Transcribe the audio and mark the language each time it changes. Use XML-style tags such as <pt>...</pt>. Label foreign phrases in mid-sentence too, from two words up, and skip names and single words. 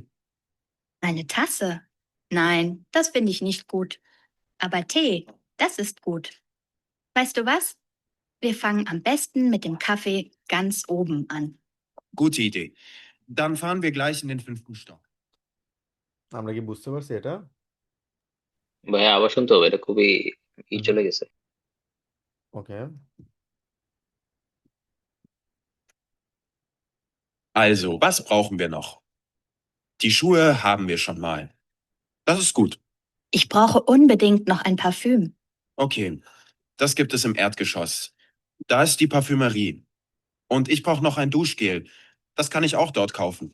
<de>Eine Tasse? Nein, das finde ich nicht gut. Aber Tee, das ist gut. Weißt du was? Wir fangen am besten mit dem Kaffee ganz oben an. Gute Idee. Dann fahren wir gleich in den 5. Stock.</de> <bn>আমরা কি বুঝতে পারছি এটা? ভাইয়া আবার শুনতে হবে, এটা খুবই চলে গেছে। ওকে,</bn> <de>Also, was brauchen wir noch? Die Schuhe haben wir schon mal. Das ist gut. Ich brauche unbedingt noch ein Parfüm. Okay, das gibt es im Erdgeschoss. Da ist die Parfümerie. Und ich brauche noch ein Duschgel. Das kann ich auch dort kaufen.</de>